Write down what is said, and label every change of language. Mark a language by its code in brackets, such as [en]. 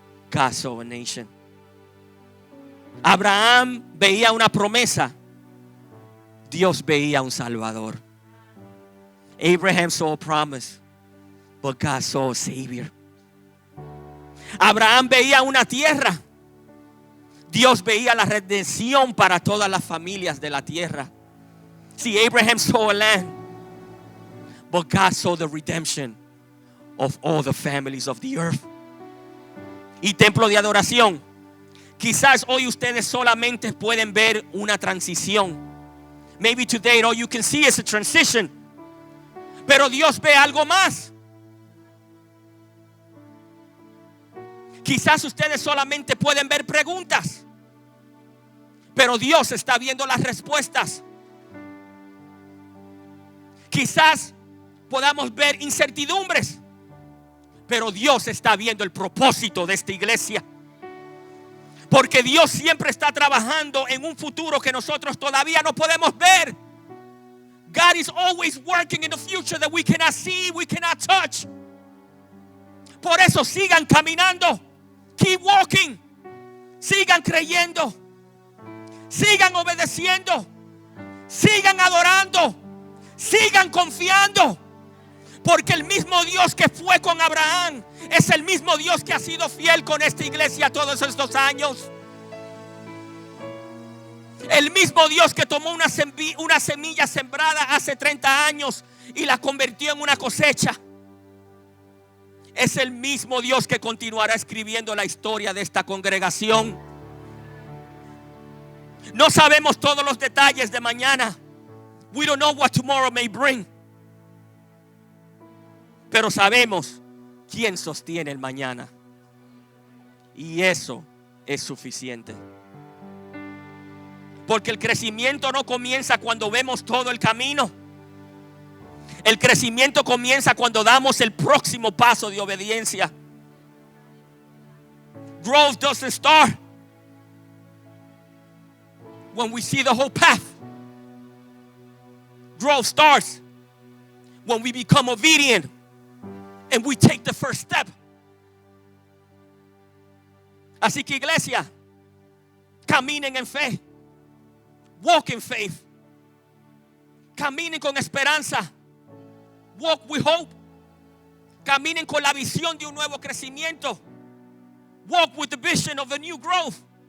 [en] God saw a nation. [es] Abraham veía una promesa, Dios veía un Salvador. [en] Abraham saw a promise, but God saw a Savior. [es] Abraham veía una tierra, Dios veía la redención para todas las familias de la tierra. [en] See, Abraham saw a land, but God saw the redemption of all the families of the earth. [es] Y templo de adoración, quizás hoy ustedes solamente pueden ver una transición. [en] Maybe today all you can see is a transition. [es] Pero Dios ve algo más. Quizás ustedes solamente pueden ver preguntas, pero Dios está viendo las respuestas. Quizás podamos ver incertidumbres, pero Dios está viendo el propósito de esta iglesia. Porque Dios siempre está trabajando en un futuro que nosotros todavía no podemos ver. [en] God is always working in the future that we cannot see, we cannot touch. [es] Por eso sigan caminando. [en] Keep walking. [es] Sigan creyendo. Sigan obedeciendo. Sigan adorando. Sigan confiando. Porque el mismo Dios que fue con Abraham es el mismo Dios que ha sido fiel con esta iglesia todos estos años. El mismo Dios que tomó una semilla sembrada hace 30 años y la convirtió en una cosecha. Es el mismo Dios que continuará escribiendo la historia de esta congregación. No sabemos todos los detalles de mañana. [en] We don't know what tomorrow may bring. [es] Pero sabemos quién sostiene el mañana. Y eso es suficiente. Porque el crecimiento no comienza cuando vemos todo el camino. El crecimiento comienza cuando damos el próximo paso de obediencia. [en] Growth doesn't start when we see the whole path. Growth starts when we become obedient and we take the first step. [es] Así que iglesia, caminen en fe. [en] Walk in faith. [es] Caminen con esperanza. [en] Walk with hope. [es] Caminen con la visión de un nuevo crecimiento. [en] Walk with the vision of the new growth.